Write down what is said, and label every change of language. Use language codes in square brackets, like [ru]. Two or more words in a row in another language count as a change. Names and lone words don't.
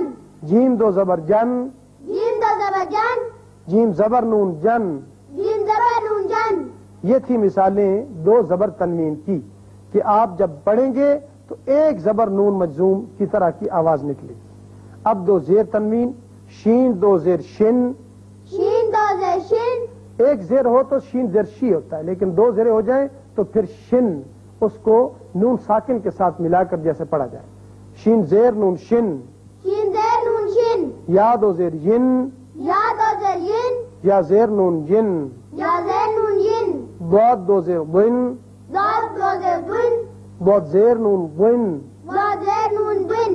[ur] جیم دو زبر جن، جیم دو زبر جن، جیم زبر نون جن. جیم زبر نون جن. یہ تھی مثالیں دو زبر تنوین کی کہ آپ جب پڑھیں گے تو ایک زبر نون مجزوم کی طرح کی آواز نکلے گی. اب دو زیر تنوین، شین دو زیر شن، شین دو زیر شن، ایک زیر ہو تو شین زیر شی ہوتا ہے لیکن دو زیریں ہو جائیں تو پھر شن اس کو نون ساکن کے ساتھ ملا کر جیسے پڑھا جائے. شین زیر نون شن، شین زیر نون شن، یا دو زیر ین، یا دو زیر ین، یا زیر نون ین، یا زیر نون ین، ضاد دو زیر ضن، ضاد دو زیر ضن، ضاد زیر نون ضن، ضاد زیر نون ضن،